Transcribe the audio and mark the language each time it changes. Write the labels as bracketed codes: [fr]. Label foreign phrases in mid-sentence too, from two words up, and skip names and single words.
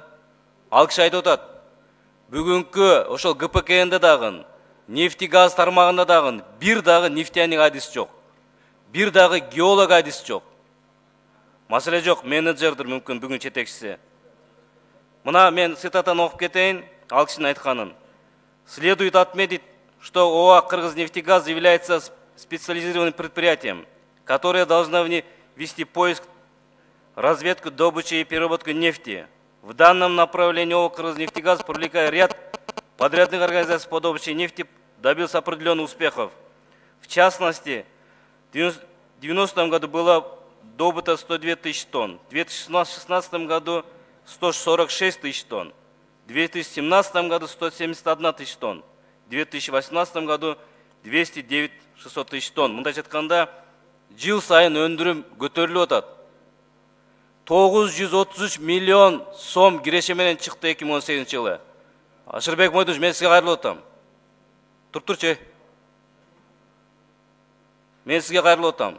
[ky] Ал киши айтып атат: бүгүнкү ошол ГПКНде дагы, нефтегаз тармагында дагы бир дагы нефтяник адис жок. Бир дагы геолог адис жок. Маселе жок, менеджердир мүмкүн бүгүн жетекчиси. Мына мен цитатаны окуп кетейин, ал кишинин айтканын. [ru] Следует отметить, что ОАО «Кыргызнефтегаз» является специализированным предприятием, которое должно вести поиск, разведку, добычу и переработку нефти. В данном направлении ОАО «Кыргызнефтегаз», привлекая ряд подрядных организаций по добыче нефти, добился определенных успехов. В частности, в 1990 году было добыто 102 тысячи тонн, в 2016 году 146 тысяч тонн, в 2017 году 171 тысяча тонн, в 2018 году 209 600 тысяч тонн. [ky] Мындай айтканда, жыл сайын өндүрүм көтөрүлүп атат. 933 миллион сом киреше менен чыкты 2018 жылы. Ашырбек Мойдонович, мен сизге кайрылып атам. Турчу. Мен сизге кайрылып атам.